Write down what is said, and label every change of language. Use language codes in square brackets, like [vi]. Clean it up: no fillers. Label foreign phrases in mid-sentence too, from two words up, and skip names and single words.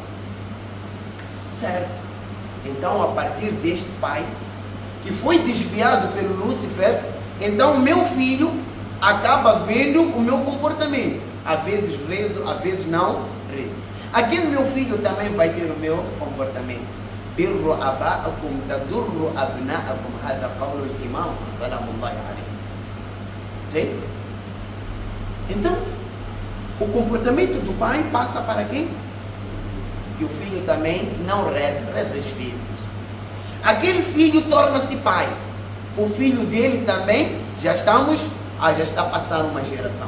[pt] Certo? Então a partir deste pai, que foi desviado pelo Lúcifer, então o meu filho acaba vendo o meu comportamento. Às vezes rezo, às vezes não rezo. Aquele meu filho também vai ter o meu comportamento. [ar] بروا آباءكم تدر أبناءكم. هذا قول الإمام سلام الله عليه. [pt] Certo? Então, o comportamento do pai passa para quem? E o filho também não reza às vezes. Aquele filho torna-se pai. O filho dele também, já está passando uma geração.